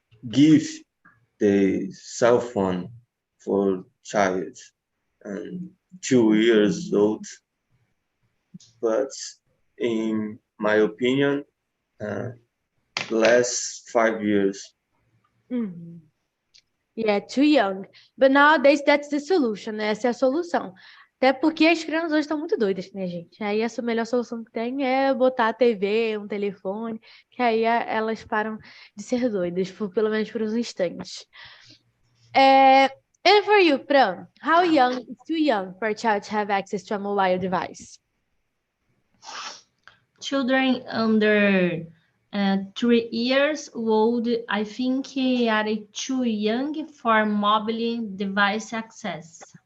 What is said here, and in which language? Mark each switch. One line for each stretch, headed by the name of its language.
English: give the cell phone for child 2 years old, but in my opinion, last 5 years. Mm-hmm. Yeah, too young. But nowadays, that's the solution, né?
Portuguese: Essa é a solução. Até porque as crianças hoje estão muito doidas, né, gente? Aí a melhor solução que tem é botar a TV, um telefone, que aí elas param de ser doidas, pelo menos por uns instantes.
English: And for you, Fran, how young is too young for a child to have access to a mobile device? Children under 3 years old, I think, are too young for mobile device access.